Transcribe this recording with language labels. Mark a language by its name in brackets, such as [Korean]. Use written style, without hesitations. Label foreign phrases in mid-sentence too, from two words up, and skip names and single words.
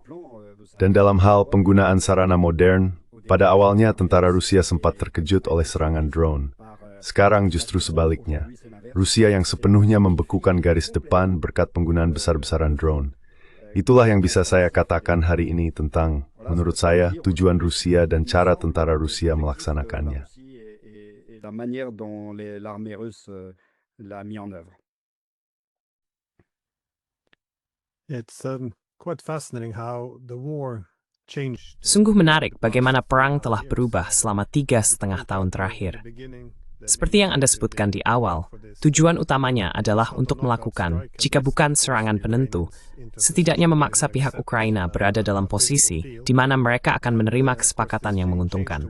[Indonesian] Dan dalam hal penggunaan sarana modern, pada awalnya tentara Rusia sempat terkejut oleh serangan drone. Sekarang justru sebaliknya. Rusia yang sepenuhnya membekukan garis depan berkat penggunaan besar-besaran drone. Itulah yang bisa saya katakan hari ini tentang, menurut saya, tujuan Rusia dan cara tentara Rusia melaksanakannya. [French] la manière dont l'armée russe l'a mis en œuvre. [English] It's quite fascinating how the war changed. [Indonesian] Sungguh menarik bagaimana perang telah berubah selama 3,5 tahun terakhir. Seperti yang Anda sebutkan di awal, tujuan utamanya adalah untuk melakukan, jika bukan serangan penentu, setidaknya memaksa pihak Ukraina berada dalam posisi di mana mereka akan menerima kesepakatan yang menguntungkan.